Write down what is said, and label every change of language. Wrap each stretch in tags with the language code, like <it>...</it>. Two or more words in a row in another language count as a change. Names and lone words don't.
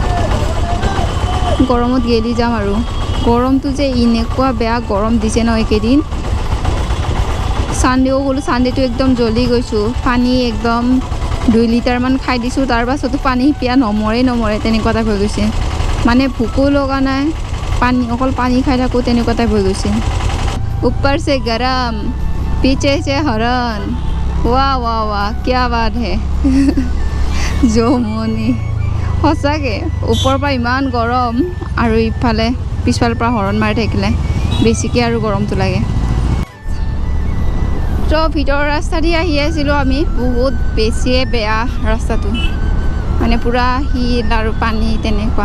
<as>গৰমত গেলি যাম আৰু গৰমটো যে এনেকুৱা বেয়া গৰম দিছে ন এইকেইদিন। ছানডেও গ'লোঁ, ছানডেটো একদম জ্বলি গৈছোঁ, পানী একদম 2 লিটাৰমান খাই দিছোঁ, তাৰ পাছতো পানী পিয়া নমৰে তেনেকুৱা টাইপ হৈ গৈছে। মানে ভোকো লগা নাই, অকল পানী খাই থাকোঁ তেনেকুৱা টাইপ হৈ গৈছে।</as> <hi>ऊपर से गरम, पीछे से हरण, वाह वाह वाह क्या बात है।</hi> <as>জমনি সঁচাকৈ, ওপৰৰ পৰা ইমান গৰম আৰু ইফালে পিছফালৰ পৰা হৰণ মাৰি থাকিলে বেছিকৈ আৰু গৰমটো লাগে। তো ভিতৰৰ ৰাস্তা দি আহি আছিলোঁ আমি, বহুত বেছিয়ে বেয়া ৰাস্তাটো, মানে পূৰা শিল আৰু পানী তেনেকুৱা।</as>